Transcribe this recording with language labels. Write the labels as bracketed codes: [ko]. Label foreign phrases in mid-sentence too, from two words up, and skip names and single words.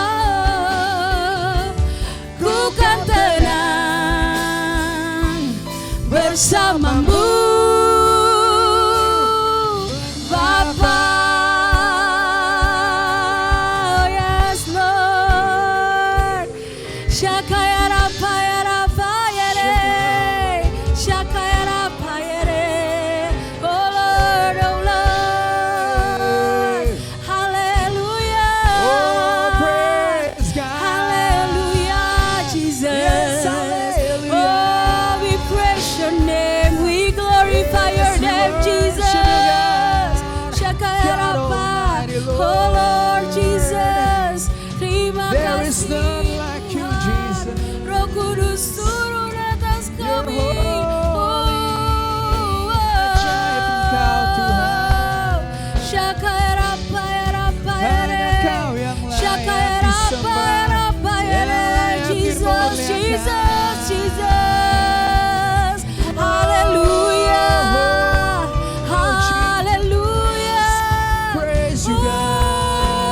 [id] Ku kan tenang bersamamu, Bapa. [en] Yes, Lord. Shakayara payara payare. Shakayara payare. Oh Lord, oh Lord. Hallelujah. Oh, praise God. Hallelujah, Jesus. Yes, hallelujah. Oh, we praise your name. We glorify your Yes, name, we Jesus. worship you, God. Shakayarapa. God Almighty, Lord. Oh Lord Jesus. Terima There is [id] kasih. [en] none like you, [id] Tuhan. [en] Jesus. [id] Roh Kudus turun atas [en] You're [id] kami. holy. Ajaib Engkau, Tuhan. Shakayarapa yarapa yare. Hanya Kau yang layak Shakayarapa disembah, yarapa yang yare. layak [en] Jesus, [id] dimuliakan. [en] Jesus, Jesus. Hallelujah. Hallelujah. Praise you, God.